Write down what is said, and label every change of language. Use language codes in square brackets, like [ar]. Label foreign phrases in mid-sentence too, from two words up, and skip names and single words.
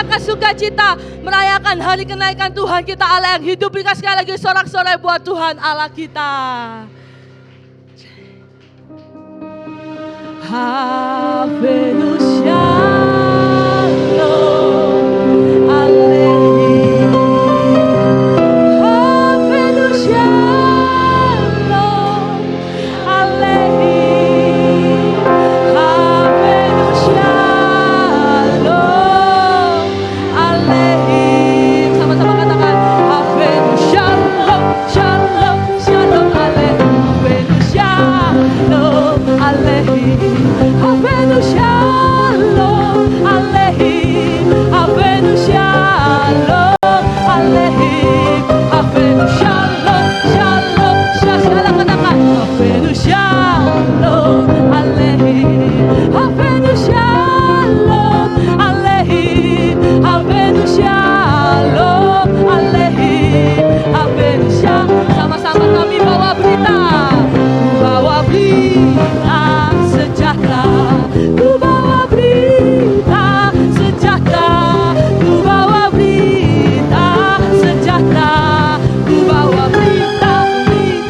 [id] bersukacita merayakan hari kenaikan Tuhan kita Allah yang hidup. Berikan sekali lagi sorak-sorai buat Tuhan Allah kita. [he] הבאנו שלום, הללויה. הבאנו שלום, הללויה. הבאנו שלום, הללויה. [id] Sama-sama katakan [he] הבאנו שלום, שלום, שלום, הללויה. הבאנו שלום, הללויה. הבאנו שלום, הללויה. הבאנו שלום, הללויה. הבאנו שלום, שלום, שלום, katakan הבאנו שלום, הללויה. הבאנו שלום, הללויה. הבאנו שלום, הללויה. הבאנו שלום. [id] Sama-sama kami bawa berita sejahtera. Ku bawa berita sejahtera. Ku bawa berita sejahtera. Ku bawa berita, berita.